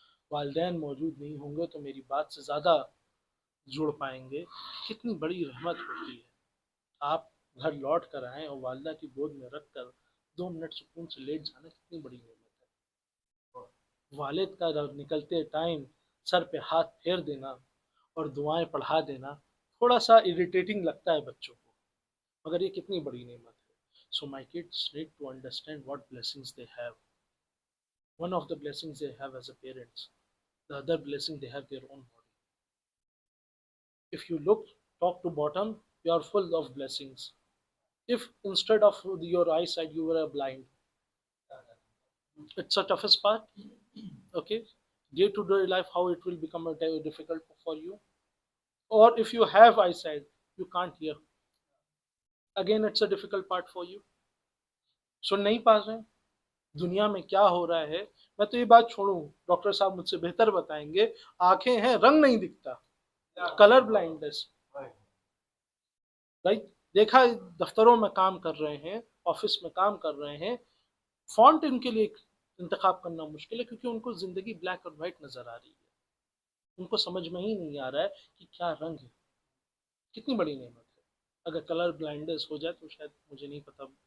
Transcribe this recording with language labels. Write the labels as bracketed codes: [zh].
[ur] والدین موجود نہیں ہوں گے تو میری بات سے زیادہ جڑ پائیں گے، کتنی بڑی رحمت ہوتی ہے۔ آپ گھر لوٹ کر آئیں اور والدہ کی گود میں رکھ کر 2 منٹ سکون سے لیٹ جانا کتنی بڑی نعمت ہے۔ والد کا نکلتے ٹائم سر پہ ہاتھ پھیر دینا اور دعائیں پڑھا دینا تھوڑا سا اریٹیٹنگ لگتا ہے بچوں کو، مگر یہ کتنی بڑی نعمت ہے۔ [en] So my kids need to understand what blessings they have. One of the blessings they have as a parents, the other blessing they have their own body. If you look top to bottom, you are full of blessings. If instead of your eyesight you were blind, it's a toughest part. Okay, day to day life, how it will become a difficult for you. Or if you have eyesight, you can't hear. Again, it's a difficult part for you. [ur] سن نہیں پا رہے ہیں دنیا میں کیا ہو رہا ہے۔ میں تو یہ بات چھوڑوں، ڈاکٹر صاحب مجھ سے بہتر بتائیں گے، آنکھیں ہیں رنگ نہیں دکھتا، کلر بلائنڈنس، رائٹ؟ دیکھا دفتروں میں کام کر رہے ہیں، آفس میں کام کر رہے ہیں، فونٹ ان کے لیے انتخاب کرنا مشکل ہے کیونکہ ان کو زندگی بلیک اور وائٹ نظر آ رہی ہے، ان کو سمجھ میں ہی نہیں آ رہا ہے کہ کیا رنگ ہے۔ کتنی بڑی نعمت ہے۔ اگر کلر بلائنڈنس ہو جائے تو شاید مجھے نہیں پتا